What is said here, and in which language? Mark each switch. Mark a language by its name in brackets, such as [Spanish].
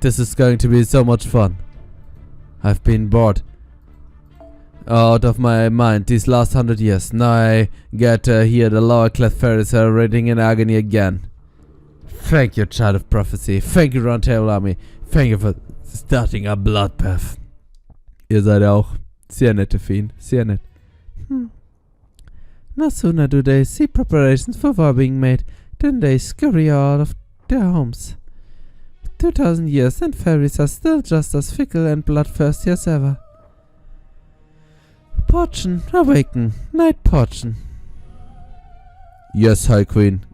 [English] This is going to be so much fun. I've been bored out of my mind these last 100 years. Now I get to hear the lower class fairies are reading in agony again. Thank you, Child of Prophecy. Thank you, Round Table Army. Thank you for starting a bloodbath. [German] Ihr seid auch sehr nette Feen. Sehr nett. [English] No sooner do they see preparations for war being made than they scurry out of their homes. 2000 years and fairies are still just as fickle and bloodthirsty as ever. Portion, awaken, night portion. Yes, High Queen.